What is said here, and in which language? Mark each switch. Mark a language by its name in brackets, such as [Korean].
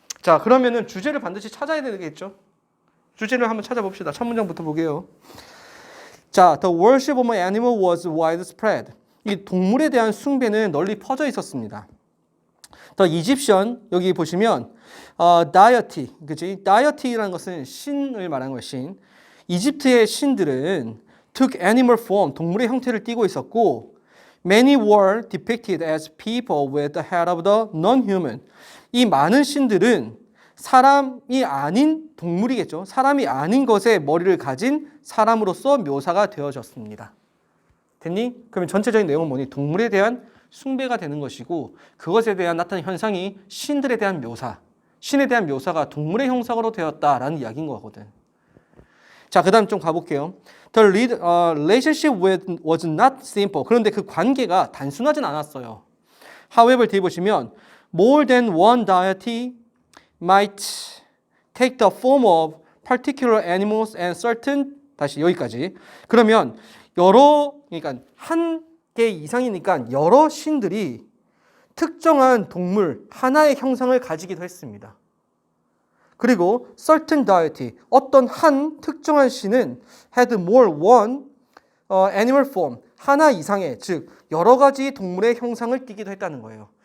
[Korean] 자, 그러면은 주제를 반드시 찾아야 되겠죠? 주제를 한번 찾아봅시다. 첫 문장부터 보게요. [English] 자, the worship of my animal was widespread. [Korean] 이 동물에 대한 숭배는 널리 퍼져 있었습니다. [English] The Egyptian [Korean] 여기 보시면 [English] deity, 그치? [Korean] deity라는 것은 신을 말하는 거예요. 신. [English] 이집트의 신들은 took animal form, [Korean] 동물의 형태를 띠고 있었고, [English] many were depicted as people with the head of the non-human. [Korean] 이 많은 신들은 사람이 아닌 동물이겠죠. 사람이 아닌 것의 머리를 가진 사람으로서 묘사가 되어졌습니다. 됐니? 그러면 전체적인 내용은 뭐니? 동물에 대한 숭배가 되는 것이고 그것에 대한 나타난 현상이 신들에 대한 묘사, 신에 대한 묘사가 동물의 형상으로 되었다라는 이야기인 거거든. 자, 그 다음 좀 가볼게요. [English] The relationship was not simple. [Korean] 그런데 그 관계가 단순하진 않았어요. [English] However, 뒤에 보시면 more than one deity might take the form of particular animals and certain [Korean] 다시 여기까지. 그러면 그러니까 한 개 이상이니까 여러 신들이 특정한 동물 하나의 형상을 가지기도 했습니다. 그리고 certain deity, 어떤 한 특정한 신은 [English] had more one animal form, [Korean] 하나 이상의, 즉 여러 가지 동물의 형상을 띠기도 했다는 거예요.